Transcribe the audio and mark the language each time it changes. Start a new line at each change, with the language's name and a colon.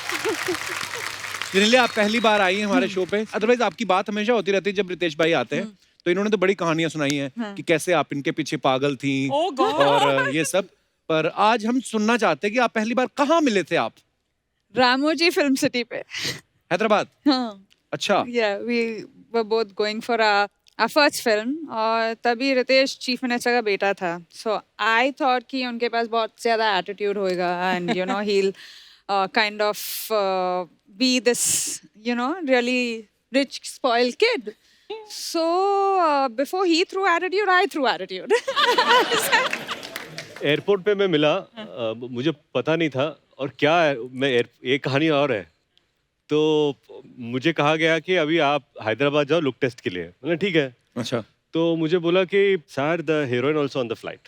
Hindi: जेनेलिया, आप पहली बार आई हैं हमारे शो पे। अदरवाइज आपकी बात हमेशा होती रहती है जब रितेश भाई आते हैं। तो इन्होंने तो बड़ी कहानियां सुनाई हैं कि कैसे आप इनके पीछे पागल थी और ये सब। पर आज हम सुनना चाहते हैं कि आप पहली बार कहाँ मिले थे आप? रामोजी फिल्म सिटी पे। हैदराबाद? हाँ। अच्छा।
English: Yeah, we were both going for our first film
Hindi: और तभी रितेश चीफ मिनिस्टर का बेटा था।
English: So I thought
Hindi: कि उनके पास बहुत ज़्यादा एटीट्यूड होएगा
English: and you know he'll kind of be this really rich spoiled kid. So before he threw attitude, I threw attitude.
Hindi: Airport पे मैं मिला, मुझे पता नहीं था। और क्या है, एक कहानी और है। तो मुझे कहा गया कि अभी आप हैदराबाद जाओ लुक टेस्ट के लिए। मैंने ठीक है। अच्छा। तो मुझे बोला कि
English: Sir the heroine also on the flight.